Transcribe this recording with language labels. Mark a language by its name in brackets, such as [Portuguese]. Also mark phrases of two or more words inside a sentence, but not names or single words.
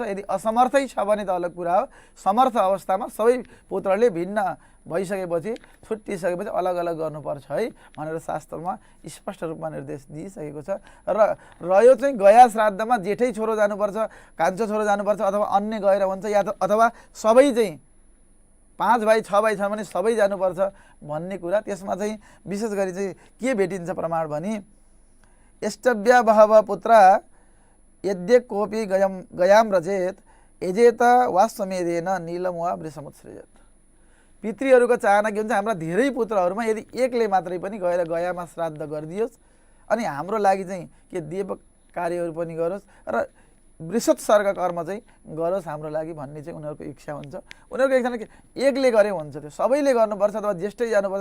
[Nepali] यदि असमर्थै छ भने त अलग कुरा हो, समर्थ अवस्थामा सबै पुत्रले भिन्न भइसकेपछि छुट्टिसकेपछि अलग अलग गर्नुपर्छ है भनेर शास्त्रमा स्पष्ट रूपमा निर्देश दिइसकेको छ। र रह्यो चाहिँ गया श्राद्धमा जेठै छोरो जानुपर्छ, कान्छो छोरो जानुपर्छ अथवा अन्य गएर हुन्छ, या त अथवा सबै चाहिँ 5 भाइ 6 भाइ छ भने सबै जानुपर्छ भन्ने कुरा। त्यसमा चाहिँ विशेष गरी चाहिँ के भेटिन्छ प्रमाण भने [Sanskrit] एष्टव्या बहव पुत्र यद्य कोपी गयाम रचेत यजेत वास्वमेधेन नीलम वा वृषमुत्सृजत। [Nepali] पितृहरूको चाहना के हुन्छ, हाम्रा धेरै पुत्रहरूमा यदि एकले मात्रै पनि गएर गयामा श्राद्ध गरिदियोस् अनि हाम्रो लागि चाहिँ के देव कार्यहरू पनि गरोस् र वृषत सर्ग कर्म चाहिँ गरोस् हाम्रो लागि भन्ने चाहिँ उनीहरूको इच्छा हुन्छ। उनीहरूको इच्छा के एकले गरे हुन्छ, त्यो सबैले गर्नुपर्छ अथवा ज्येष्ठै जानुपर्छ।